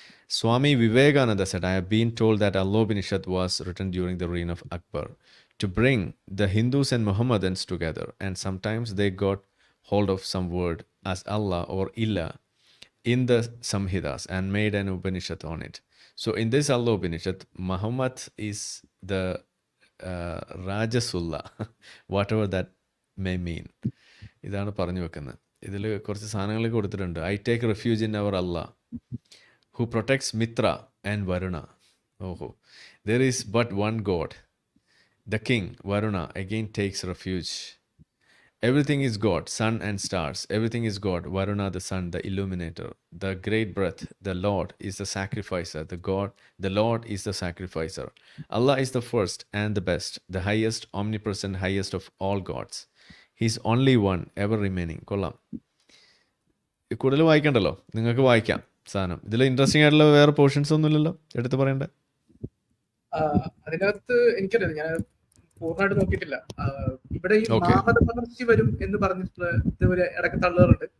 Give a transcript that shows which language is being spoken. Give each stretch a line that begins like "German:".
English: Swami Vivekananda said, I have been told that Allah Upanishad was written during the reign of Akbar to bring the Hindus and Mohammedans together, and sometimes they got hold of some word as Allah or Illa in the Samhitas and made an Upanishad on it. So in this Allah Upanishad, Muhammad is the Rajasulla, whatever that may mean.
Malayalam: ഇതാണ് പറഞ്ഞു വെക്കുന്നത്. ഇതിൽ കുറച്ച് സാധനങ്ങൾ കൊടുത്തിട്ടുണ്ട്.
English: I take refuge in our Allah who protects Mitra and Varuna. ഓഹോ, there is but one God. The king Varuna again takes refuge. Everything is God, sun and stars. Everything is God. Varuna, the sun, the illuminator. The great breath, the Lord is the sacrificer. The Lord is the sacrificer. Allah is the first and the best, the highest, omnipresent, highest of all gods. He is only one, ever remaining.
Malayalam: കൊള്ളാം. കൂടുതൽ വായിക്കണ്ടല്ലോ, നിങ്ങൾക്ക് വായിക്കാം സാധനം. ഇതിൽ interesting ആയിട്ടുള്ള വേറെ portions ഒന്നുമില്ലല്ലോ എടുത്ത് പറയണ്ടേ? അതിനകത്ത് എനിക്കറിയാം, ഞാൻ പൂർണ്ണമായിട്ട് നോക്കിയിട്ടില്ല. ഇവിടെ ഈ മഹാമതപകർച്ച വരും എന്ന് പറഞ്ഞിട്ടുള്ള ഇതുപോലെ ഇടയ്ക്ക് തള്ളുകളുണ്ട്.